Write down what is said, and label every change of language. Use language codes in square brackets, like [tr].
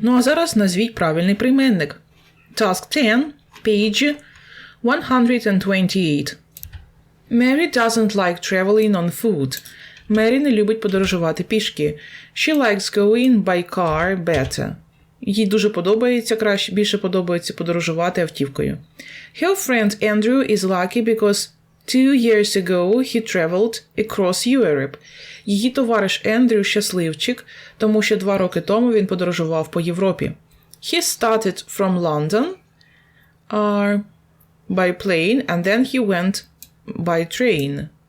[uk] Ну а зараз назвіть правильний прийменник. [en] Task 10, page 128. Mary doesn't like traveling on foot. [uk] Мері не любить подорожувати пішки. [en] She likes going by car better. [uk] Їй дуже подобається, більше подобається подорожувати автівкою. [en] Her friend Andrew is lucky because 2 years ago he traveled across Europe. [uk] Її товариш Ендрю щасливчик, тому що 2 роки тому він подорожував по Європі. [en] He started from London by plane and then he went by train.